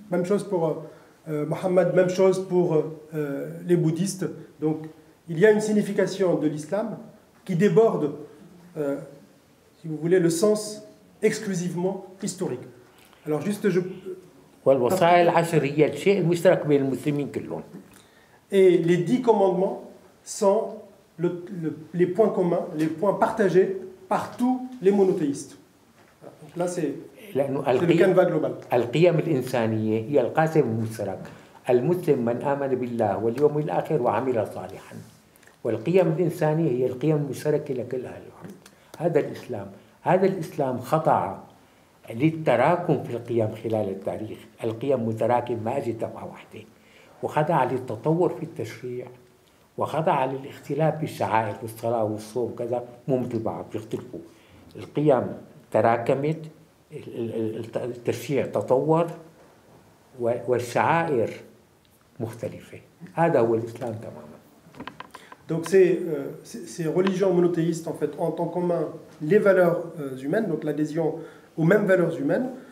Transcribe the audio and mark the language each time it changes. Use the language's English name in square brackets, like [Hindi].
[French] Même chose pour Mohammed, même chose pour les bouddhistes. Donc il y a une signification de l'islam qui déborde, si vous voulez, le sens exclusivement historique. Alors juste [Arabic] والوصايا العشر هي الشيء المشترك بين المسلمين كلهم. [French] Et les 10 commandements sont les points communs, les points partagés par tous les monothéistes. Donc là, c'est le canevas global. [Arabic] القيم الإنسانية هي القاسم المشترك. المسلم من آمن بالله واليوم الآخر وعمل صالحا. والقيم الإنسانية هي القيم المشتركة لكل أهل الأرض. هذا الإسلام. هذا الإسلام خضع للتراكم في القيم خلال التاريخ. القيم متراكم، ما أجت دفعة واحدة. وخضع للتطور في التشريع، وخضع للاختلاف في الشعائر والصلاة والصوم كذا، مو مثل بعض بيختلفوا. القيم تراكمت، التشريع تطور، والشعائر مختلفة. هذا هو الإسلام تماما. [French] Donc ces religions monothéistes en fait ont en commun les valeurs humaines, donc l'adhésion aux mêmes valeurs humaines.